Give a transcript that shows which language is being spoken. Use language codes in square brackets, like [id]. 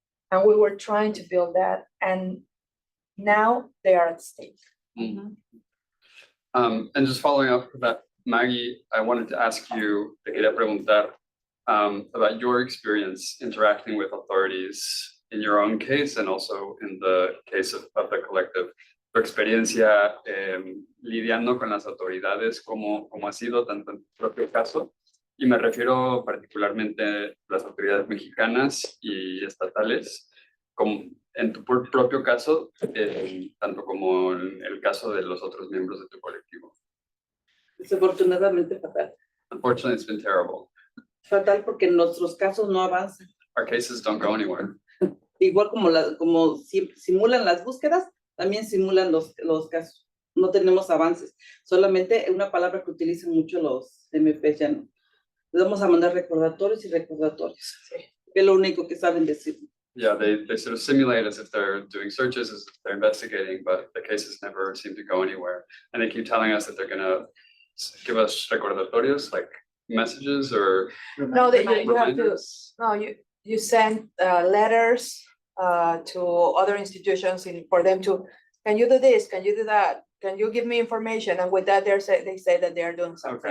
[en] And we were trying to build that, and now they are at stake. And just following up with that, Maggie, I wanted to ask you, [es] te quería preguntar [en] about your experience interacting with authorities in your own case and also in the case of the collective. [es] tu experiencia lidiando con las autoridades, cómo ha sido tanto en tu propio caso, y me refiero particularmente a las autoridades mexicanas y estatales, como en tu propio caso, tanto como en el caso de los otros miembros de tu colectivo. Desafortunadamente fatal. [en] Unfortunately, it's been terrible. [es] Fatal porque nuestros casos no avanzan. [en] Our cases don't go anywhere. [es] Igual como simulan las búsquedas, también simulan los casos. No tenemos avances. Solamente una palabra que utilizan mucho los MPs ya no. Les vamos a mandar recordatorios y recordatorios. Sí. Que es lo único que saben decir. [en] Yeah, they sort of simulate as if they're doing searches, as if they're investigating, but the cases never seem to go anywhere. And they keep telling us that they're going to give us recordatorios, like messages or No, you have to, reminders. no, you send letters to other institutions for them to, can you do this, can you do that, can you give me information, and with that they say that they are doing something.